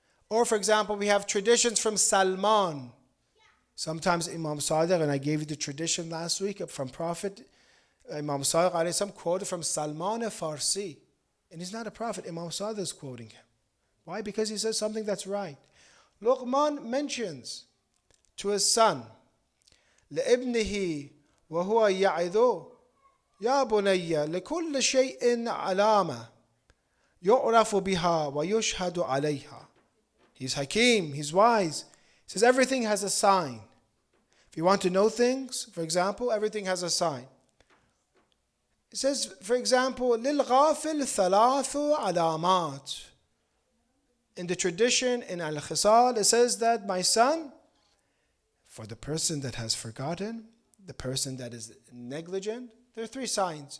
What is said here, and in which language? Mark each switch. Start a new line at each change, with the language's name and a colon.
English: Or, for example, we have traditions from Salman. Sometimes Imam Sadiq, and I gave you the tradition last week from Prophet Imam Sadiq alayhi salam, quoted from Salman Farsi. And he's not a prophet. Imam Sadiq is quoting him. Why? Because he says something that's right. Luqman mentions to his son,
Arabic: لِابْنِهِ وَهُوَ يَعِذُ يَا بُنَيَّ لِكُلِّ شَيْءٍ عَلَامَةٍ يُعْرَفُ بِهَا وَيُشْهَدُ عَلَيْهَا.
English: He's Hakim, he's wise. He says everything has a sign. If you want to know things, for example, everything has a sign. It says, for example,
Arabic: لِلْغَافِلِ ثَلَاثُ عَلَامَاتٍ.
English: In the tradition, in Al-Khisal, it says that, my son, for the person that has forgotten, the person that is negligent, there are 3 signs.